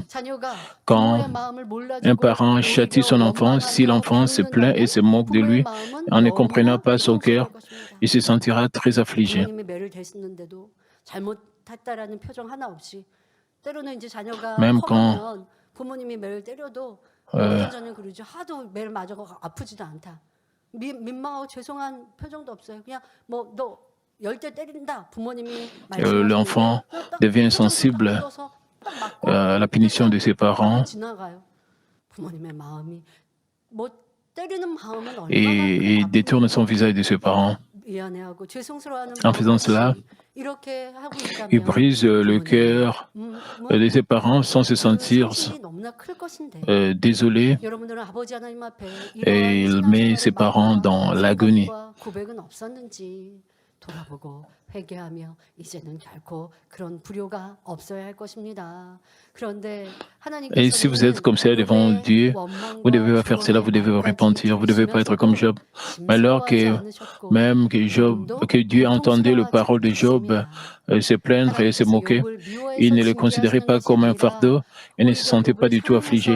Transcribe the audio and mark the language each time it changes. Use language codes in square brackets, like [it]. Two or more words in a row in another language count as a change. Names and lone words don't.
[fr] Quand un parent châtie son enfant, si l'enfant se plaint et se moque de lui, en ne comprenant pas son cœur, il se sentira très affligé. Même quand [ko] 부모님이 매를 때려도 저는 그러죠. 하도 매를 맞아서 아프지도 않다. 민망하고 죄송한 표정도 없어요. 그냥 뭐 너 열 대 때린다. 부모님이 [fr] l'enfant devient sensible à la punition de ses parents [ko] 부모님의 마음이 뭐 때리는 마음은 얼마나 [fr] et détourne son visage de ses parents. [ko] 미안해하고 죄송스러워하는 [fr] En faisant cela, [ko] 이렇게 하고 있다면 [fr] il brise le cœur de ses parents sans se sentir désolé [ko] 여러분들은 아버지 하나님 앞에 [fr] et il met ses parents dans l'agonie. [ko] 고백은 없었는지 돌아보고 회개하며 이제는 결코 그런 불효가 없어야 할 것입니다. 그런데 [fr] Et si vous êtes comme ça devant Dieu, vous devez pas faire cela, vous devez vous repentir, vous ne devez pas être comme Job. Mais alors que même que Dieu entendait les paroles de Job se plaindre et se moquer. Il ne le considérait pas comme un fardeau et ne se sentait pas du tout affligé.